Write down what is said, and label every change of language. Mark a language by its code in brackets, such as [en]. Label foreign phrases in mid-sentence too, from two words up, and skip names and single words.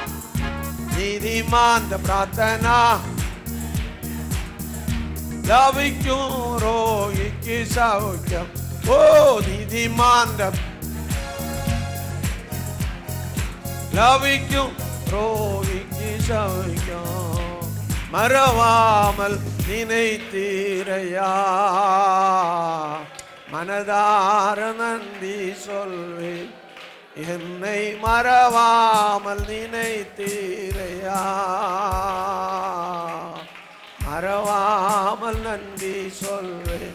[ml] നീതിമാന്റെ പ്രാർത്ഥന ലഭിക്കും, രോഗിക്ക് സൗഖ്യം. ഓ നീതിമാന്റെ ലഭിക്കും, രോഗിക്ക് സൗഖ്യം. [ta] மறவாமல் நினைத்தீரையா, மனதார நன்றி சொல்வேன். என்னை மறவாமல் நினைத்தீரையா, மறவாமல் நன்றி சொல்வேன்.